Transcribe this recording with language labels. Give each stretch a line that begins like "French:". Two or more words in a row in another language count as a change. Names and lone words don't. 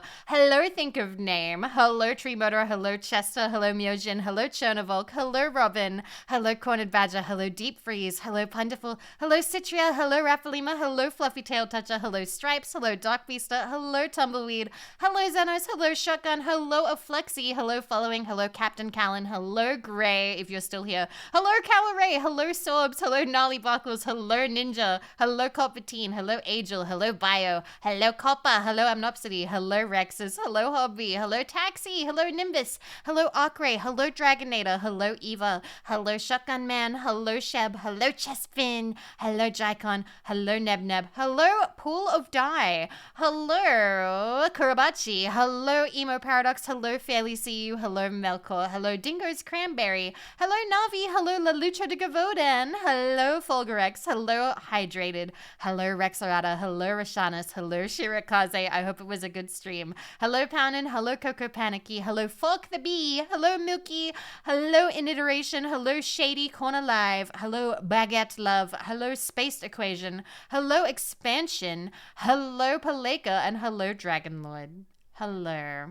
English: Hello, Think of Name. Hello, Tree Motor. Hello, Chester. Hello, Myojin. Hello, Chernovolk. Hello, Robin. Hello, Cornered Badger. Hello, Deep Freeze. Hello, Punderful. Hello, Citriel. Hello, Raffalima. Hello, Fluffy Tail Toucher. Hello, Stripes. Hello, Dark Beaster. Hello, Tumbleweed. Hello, Xenos. Hello, Shotgun. Hello, Aflexi. Hello, Following. Hello, Captain Callan. Hello, Gray, if you're still here. Hello, Caloray. Hello, Sorbs. Hello, Gnarly Buckles. Hello, Ninja. Hello, Coppertine. Hello, Angel. Hello, Bio. Hello, Copper. Hello, Amnopsity. Hello, Rexus. Hello, Hobby. Hello, Taxi. Hello, Nimbus. Hello, Arcray. Hello, Dragonator. Hello, Eva. Hello, Shotgun Man. Hello, Sheb. Hello, Chespin. Hello, Jicon. Hello, Nebneb. Hello, Pool of Die. Hello, Kurabachi. Hello, Emo Paradox. Hello, Fairly See You. Hello, Melkor. Hello, Dingo's Cranberry. Hello, Navi. Hello, La Lucha de Gavo. Vodan. Hello, Fulgurex. Hello, Hydrated. Hello, Rexarada. Hello, Rashanis. Hello, Shirakaze. I hope it was a good stream. Hello, Pounin. Hello, Coco Panicky. Hello, Fork the Bee. Hello, Milky. Hello, Initeration. Hello, Shady Corner Live. Hello, Baguette Love. Hello, Spaced Equation. Hello, Expansion. Hello, Paleka. And hello, Dragon Lord. Hello.